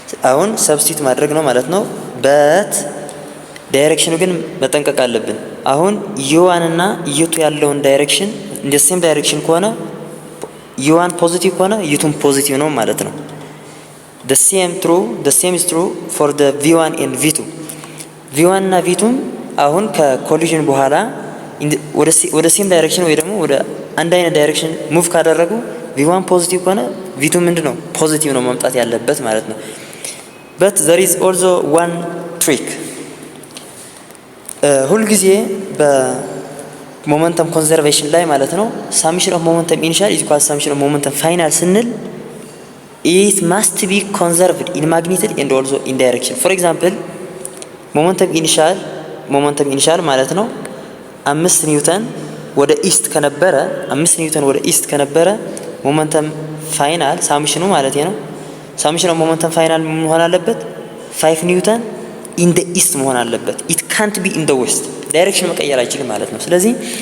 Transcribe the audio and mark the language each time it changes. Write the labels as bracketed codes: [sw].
[am] አሁን ሰብስቲት ማድረግ ነው ማለት ነው። በት ዳይሬክሽኑ ግን መጠንቀቅ አለብን። አሁን u1 እና u2 ያለውን ዳይሬክሽን እንደ ሴም ዳይሬክሽን ከሆነ u1 ፖዚቲቭ ከሆነ u2 ፖዚቲቭ ነው ማለት ነው። [en] the same is true for the v1 and v2 [am] v1 እና v2 አሁን ከኮሊዥን በኋላ ወደ ሴም ዳይሬክሽን ወይ ደግሞ ወደ አንድ አይነት ዳይሬክሽን ሙቭ ካደረጉ v1 ፖዚቲቭ ከሆነ v2 ምንድነው ፖዚቲቭ ነው መምጣት ያለበት ማለት ነው። [en] but there is also one trick. [am] ሁል ጊዜ በሞመንተም ኮንዘርቬሽን ላይ ማለት ነው [en] summation of momentum initial is equal to summation of momentum final [am] ስንል [en] it must be conserved in magnitude and also in direction. [am] for example momentum initial ማለት ነው 5 ኒውተን ወደ ኢስት ከነበረ 5 ኒውተን ወደ ኢስት ከነበረ momentum final ሳምሽኑ ማለት ነው [en] summation of momentum final [am] መሆን አለበት 5 ኒውተን [en] in the east [am] መሆን አለበት። [en] it can't be in the west [am] ዳይሬክሽን መቀየር አይችልም ማለት ነው። ስለዚህ